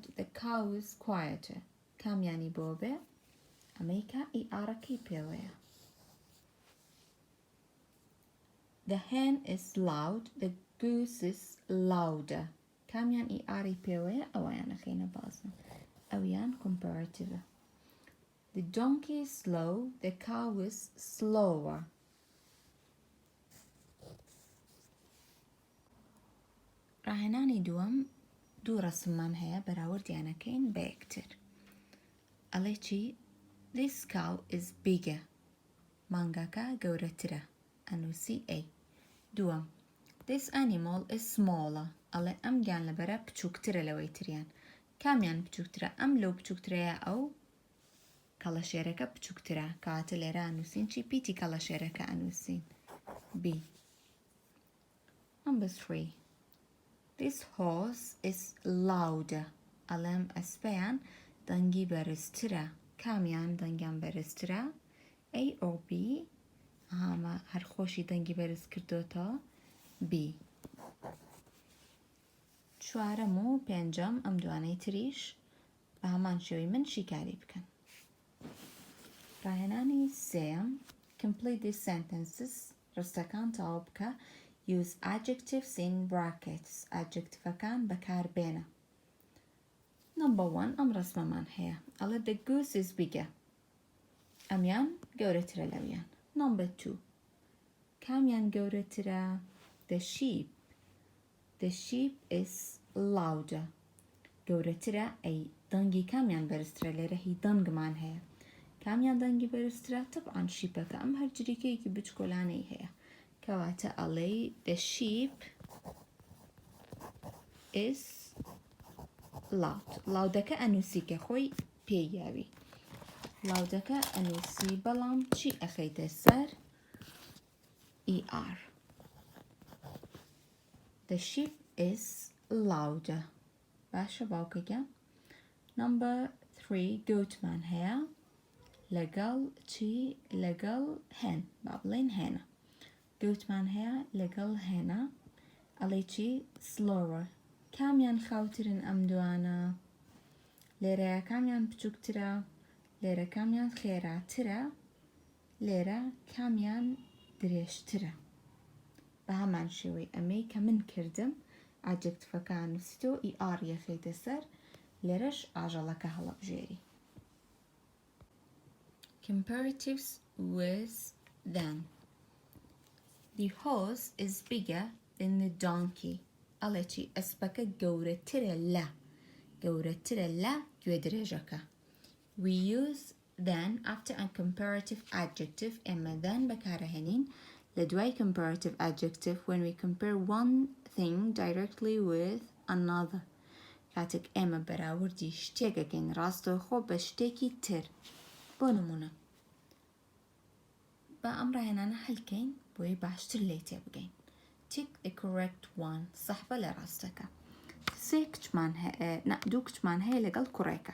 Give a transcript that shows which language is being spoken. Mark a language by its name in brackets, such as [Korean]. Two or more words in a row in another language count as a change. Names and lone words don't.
[English] The cow is quieter. [Central Kurdish] کامیانی بۆ بێ ئەمەیکە ER کەی پێوەیە. [English] The hen is loud. The goose is louder. [Central Kurdish] کامیان ER پێوەیە ئەویانە خینە بازنە. [English] ئەویان comparative. The donkey is slow. The cow is slower. [Central Kurdish] ڕاهێنانی دووەم دوو ڕەسممان هەیە بەراوردیانەکەین بە یەکتر. ئەڵێ چی؟ [English] This cow is bigger. [Central Kurdish] مانگاکە گەورەترە. ئەنووسی A. دووەم. [English] This animal is smaller. [Central Kurdish] ئەڵێ ئەم گیانلەبەرە بچووکترە لەوەی تریان. کامیان بچووکترە؟ ئەم لەو بچووکترەیە ئەو کەڵەشێرەکە بچووکترە. کەواتە لێرە ئەنووسین چی؟ پیتی کەڵەشێرەکە ئەنووسین. [English] B. Number 3. This horse is louder. [Central Kurdish] ئەڵێم ئەسپەیان دەنگی بەرزترە. کامیان دەنگیان بەرزترە؟ [English] A or B؟ [Central Kurdish] ئەمە هەر خۆشی دەنگی بەرز کردوتەوە. [English] B. [Central Kurdish] چوارەم و پێنجەم ئەم دوانەی تریش بە هەمان شێوەی من شیکاری بکەن. ڕاهێنانی سێم. [English] Complete these sentences. [Central Kurdish] ڕستەکان تەواو بکە. [English] Use adjectives in brackets. [Central Kurdish] Adjectivەکان بەکاربێنە. [English] Number 1 [Central Kurdish] ئەم ڕسمەمان هەیە. [English] ئەڵێ the goose is bigger. [Central Kurdish] ئەمیان گەورەترە لەویان. [English] Number 2 [Central Kurdish] کامیان گەورەترە؟ [English] The sheep. The sheep is louder. [Central Kurdish] گەورەترە ئەی دەنگی کامیان بەرزترە لێرە هی دەنگمان هەیە. کامیان دەنگی بەرزترە؟ طبعاً شیپەکە ئەم هەر جریکەیەکی بچکۆلانەی هەیە. کەواتە ئەڵێ [English] the sheep is loud. [Central Kurdish] لاودەکە ئەنووسی کە خۆی پێیاوی. لاودەکە ئەنووسی بەڵام چی ئەخەیتە سەر؟ [English] ER. The sheep is louder. [Central Kurdish] باشە باوکەکە. [English] Number 3 [Central Kurdish] گوتمان هەیە. لەگەڵ چی؟ لەگەڵ هێن. با بڵێن هێنە. گوتمان هەیە لەگەڵ هێنە. ئەڵێ چی؟ slower. کامیان خاوترن ئەم دوانە؟ لێرەیە کامیان بچووکترە؟ لێرە کامیان خێراترە؟ لێرە کامیان درێژترە؟ بە هەمان شێوەی ئەمەی کە من کردم ئاجکتفەکان نووسیتەوە ER یەخەیتە سەر لێرەش ئاژەڵەکە هەڵەبژێری. [English] Comparatives with than. The horse is bigger than the donkey. [Central Kurdish] ئەڵێ چی؟ ئەسپەکە گەورەترە لە. گەورەترە لە گوێدرێژەکە. [English] We use than after a comparative adjective. ئێمە than [Central Kurdish] بەکارەهێنین لە دوای [English] comparative adjective when we compare one thing directly with another. [Central Kurdish] کاتێک ئێمە بەراوردی شتێکەکەین ڕاستەوخۆ بە شتێکی تر. بۆ نمونە با ئەم ڕاهێنانە هەڵکەین بۆی باشتر لێی تێبگەین. [English] Tick the correct one. [Central Kurdish] صح بە لە ڕاستەکە. دوو کچمان هەیە لەگەڵ کوڕێکە.